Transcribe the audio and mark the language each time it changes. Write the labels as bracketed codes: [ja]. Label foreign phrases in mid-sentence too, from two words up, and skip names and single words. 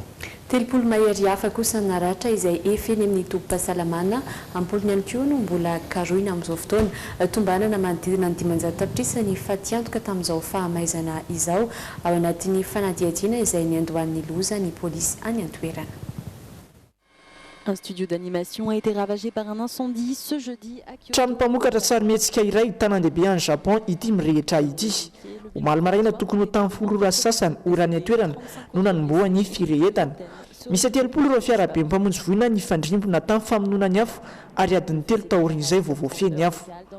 [mg] 30 mahery hafa kosa naratra izay efeny amin'ny tobim-pahasalamana ampolony ihany koa no mbola karoina amin'izao fotoana tombanana manodidina ny 500 tapitrisa ny fatiantoka tamin'izao fahamaizana izao ao anatin'ny fanadihadiana izay niandohan'ny loza ny polisy any an-toerana. [fr] Un studio d'animation a été ravagé par un incendie ce jeudi à Kyoto. [mg] Trano mpamokatra sarimihetsika iray tanan-dehibe any Japon ity mirehitra ity. Omaly maraina tokony ho tamin'ny 10 ora sasany orany an-toerana no nanomboa ny firehetana. Misy 30 ireo fiarabe mpamonjy voina ny fandrimbona tamin'ny famonoana ny afo ary adiny 3 taoriny izay vao voafeny afo.